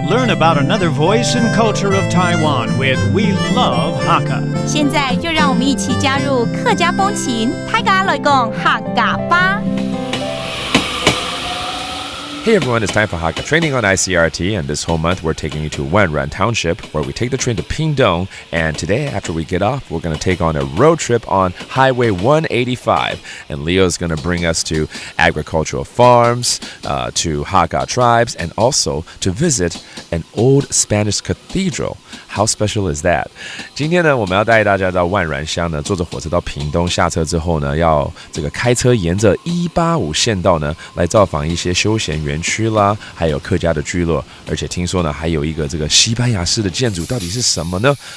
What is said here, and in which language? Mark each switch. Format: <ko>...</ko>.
<en>about another voice and culture of Taiwan with We Love Hakka.</en> <zh>现在就让我们一起加入客家风情，大家来讲客家吧。</zh> <en>Hey everyone, it's time for Hakka Training on ICRT, and this whole month we're taking you to Wanran Township, where we take the train to Pingdong, and today after we get off, we're going to take on a road trip on Highway 185, and Leo's going to bring us to agricultural farms, to Hakka tribes, and also to visit an old Spanish cathedral. How special is that?</en> <zh>今天呢，我们要带大家到万峦乡呢，坐着火车到屏东，下车之后呢，要这个开车沿着185县道呢，来造访一些休闲园区啦，还有客家的聚落，而且听说呢，还有一个这个西班牙式的建筑，到底是什么呢？</zh>